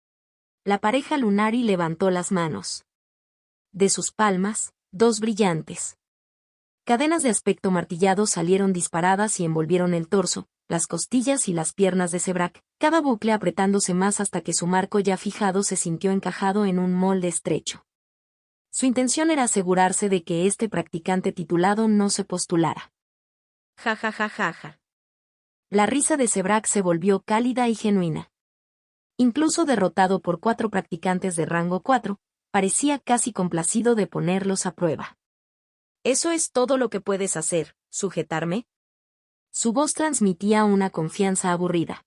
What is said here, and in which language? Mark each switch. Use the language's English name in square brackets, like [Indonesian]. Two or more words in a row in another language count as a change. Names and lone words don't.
[Spanish] La pareja Lunari levantó las manos. De sus palmas, 2 brillantes cadenas de aspecto martillado salieron disparadas y envolvieron el torso, las costillas y las piernas de Zebrak, cada bucle apretándose más hasta que su marco ya fijado se sintió encajado en un molde estrecho. Su intención era asegurarse de que este practicante titulado no se postulara. Ja ja ja ja ja. La risa de Zebrak se volvió cálida y genuina. Incluso derrotado por 4 practicantes de rango 4, parecía casi complacido de ponerlos a prueba. ¿Eso es todo lo que puedes hacer, sujetarme? Su voz transmitía una confianza aburrida.